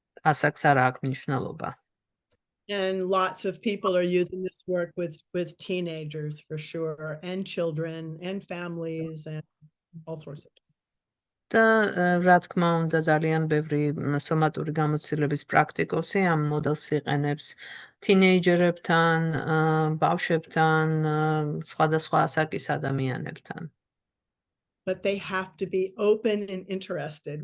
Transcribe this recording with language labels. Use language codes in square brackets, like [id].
[ka] ასაკს არ აქვს მნიშვნელობა. [en] And lots of people are using this work with teenagers for sure, and children and families and all sorts of things. [ka] და რა თქმა უნდა ძალიან ბევრი სომატური გამოცდილების პრაქტიკოსი ამ მოდელს იყენებს თინეიჯერებთან, ბავშვებთან, სხვადასხვა ასაკის ადამიანებთან. [en] But they have to be open and interested.